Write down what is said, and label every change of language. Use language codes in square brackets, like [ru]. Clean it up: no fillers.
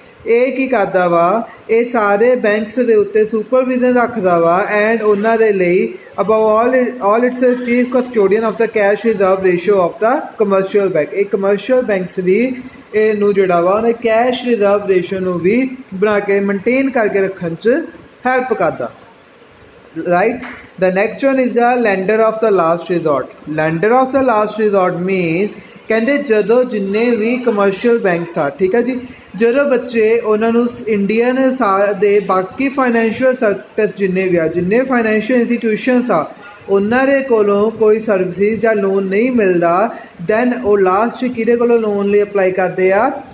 [pa] ਇਹ ਕੀ ਕਰਦਾ ਵਾ? ਇਹ ਸਾਰੇ ਬੈਂਕਸ ਦੇ ਉੱਤੇ ਸੁਪਰਵਿਜ਼ਨ ਰੱਖਦਾ ਵਾ ਐਂਡ ਉਹਨਾਂ ਦੇ ਲਈ [en] Above all it's chief custodian of the cash reserve ratio of the commercial bank. [pa] ਇਹ ਕਮਰਸ਼ੀਅਲ ਬੈਂਕਸ ਦੀ ਇਹਨੂੰ ਜਿਹੜਾ ਵਾ ਉਹਨੇ ਕੈਸ਼ ਰਿਜ਼ਰਵ ਰੇਸ਼ੋ ਨੂੰ ਵੀ ਬਣਾ ਕੇ ਮੇਨਟੇਨ ਕਰਕੇ ਰੱਖਣ 'ਚ ਹੈਲਪ ਕਰਦਾ, right. [en] The next one is the lender of the last resort. Lender of the last resort means [pa] ਕਹਿੰਦੇ ਜਦੋਂ ਜਿੰਨੇ ਵੀ ਕਮਰਸ਼ੀਅਲ ਬੈਂਕਸ ਆ, ਠੀਕ ਹੈ ਜੀ, ਜਦੋਂ ਬੱਚੇ ਉਹਨਾਂ ਨੂੰ ਇੰਡੀਅਨ ਦੇ ਬਾਕੀ ਫਾਈਨੈਂਸ਼ੀਅਲ ਸੈਕਟਰਸ ਜਿੰਨੇ ਫਾਈਨੈਂਸ਼ੀਅਲ ਇੰਸਟੀਟਿਊਸ਼ਨਸ ਆ ਉਹਨਾਂ ਦੇ ਕੋਲੋਂ ਕੋਈ ਸਰਵਿਸਿਜ਼ ਜਾਂ ਲੋਨ ਨਹੀਂ ਮਿਲਦਾ, ਦੈਨ ਉਹ ਲਾਸਟ ਕਿਹਦੇ ਕੋਲੋਂ ਲੋਨ ਲਈ ਅਪਲਾਈ ਕਰਦੇ ਆ?